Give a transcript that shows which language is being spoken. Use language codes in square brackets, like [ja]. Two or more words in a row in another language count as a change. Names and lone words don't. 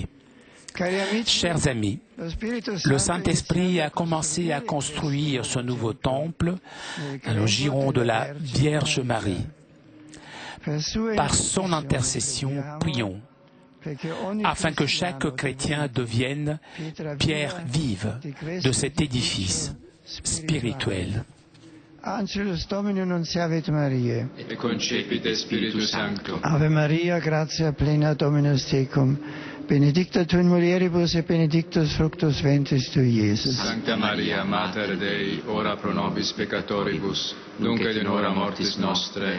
[fr] Chers amis, le Saint-Esprit a commencé à construire ce nouveau temple dans le giron de la Vierge Marie. Par son intercession, prions, afin que chaque chrétien devienne pierre vive de cet édifice spirituel. [la] Angelus Domini nunciavit Mariae. Et concepit Spiritus Sancto. Ave Maria, gratia plena Dominus tecum, benedicta tu in mulieribus et benedictus fructus ventris tui, Iesus. Sancta Maria, Mater Dei, ora pro nobis peccatoribus, nunc et in hora mortis nostre.